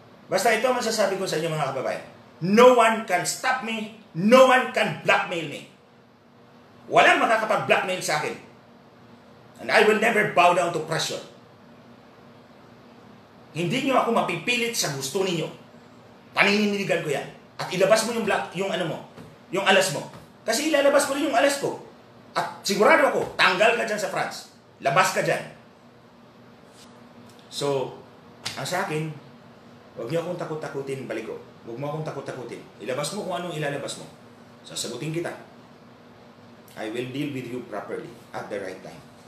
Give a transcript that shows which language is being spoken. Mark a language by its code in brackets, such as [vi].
[tl] Basta ito ang masasabi ko sa inyo mga kababayan. [en] No one can stop me. No one can blackmail me. [tl] Walang makakapag-blackmail sa akin. [en] And I will never bow down to pressure. [tl] Hindi nyo ako mapipilit sa gusto ninyo. Panininigan ko yan. At ilabas mo yung alas mo. Kasi ilalabas ko rin yung alas ko. At sigurado ako, tanggal ka dyan sa France. Labas ka dyan. So, ang sa akin, huwag niyo akong takot-takutin, Baliko. Huwag mo akong takot-takutin. Ilabas mo kung anong ilalabas mo. Sasagutin kita. [en] I will deal with you properly at the right time.